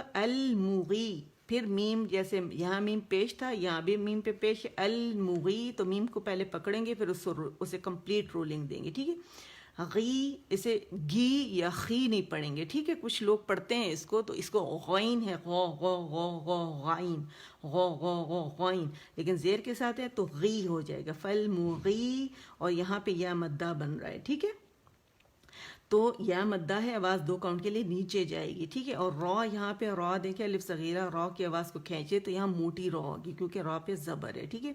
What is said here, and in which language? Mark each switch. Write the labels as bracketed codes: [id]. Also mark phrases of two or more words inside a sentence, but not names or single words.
[ur] المغی، پھر میم، جیسے یہاں میم پیش تھا یہاں بھی میم پہ پیش، المغی، تو میم کو پہلے پکڑیں گے پھر اسے [en] complete rolling [ur] دیں گے، ٹھیک ہے؟ غی، اسے گی یا خی نہیں پڑھیں گے، ٹھیک ہے؟ کچھ لوگ پڑھتے ہیں اس کو تو اس کو غین ہے، غو غو غو غو غائن، غو غو غو غائن، لیکن زیر کے ساتھ ہے تو غی ہو جائے گا، فالمغی، اور یہاں پہ یا مدہ بن رہا ہے، ٹھیک ہے؟ تو یا مدہ ہے، آواز 2 کاؤنٹ کے لیے نیچے جائے گی، ٹھیک ہے؟ اور را، یہاں پہ را دیکھیں الف صغیرہ، را کی آواز کو کھینچے تو یہاں موٹی را ہوگی کیونکہ را پہ زبر ہے، ٹھیک ہے؟